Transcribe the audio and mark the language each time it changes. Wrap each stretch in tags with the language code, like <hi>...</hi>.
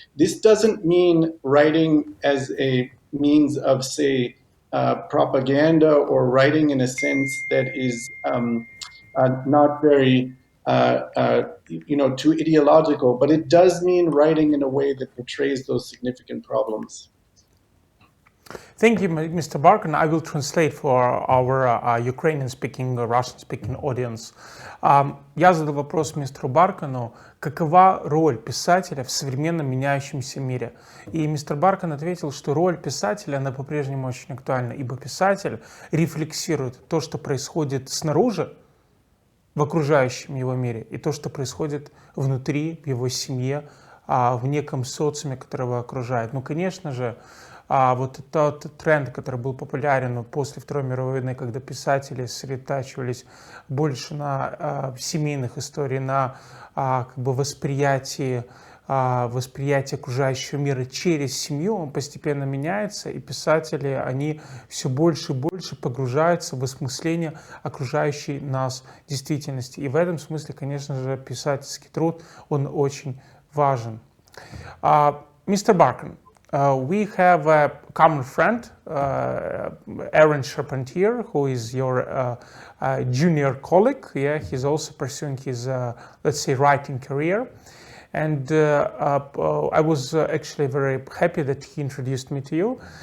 <en>This doesn't mean writing as a means of, say, propaganda, or writing in a sense that is not very, too ideological, but it does mean writing in a way that portrays those significant problems. Thank you, Mr. Barkan. I will translate for our Ukrainian-speaking, Russian-speaking audience.</en> <ru>Я задал вопрос мистеру Баркану, какова роль писателя в современном меняющемся мире. И мистер Баркан ответил, что роль писателя, она по-прежнему очень актуальна, ибо писатель рефлексирует то, что происходит снаружи, в окружающем его мире, и то, что происходит внутри, в его семье, в неком социуме, который его окружает. Ну, конечно же, вот тот тренд, который был популярен после Второй мировой войны, когда писатели сосредотачивались больше на семейных историях, на как бы восприятие окружающего мира через семью, он постепенно меняется, и писатели, они все больше и больше погружаются в осмысление окружающей нас действительности. И в этом смысле, конечно же, писательский труд, он очень важен.</ru> <en>Mr. Barkan, we have a common friend, Aaron Charpentier, who is your junior colleague. Yeah, he's also pursuing his, let's say, writing career. And I was actually very happy that he introduced me to you.</en>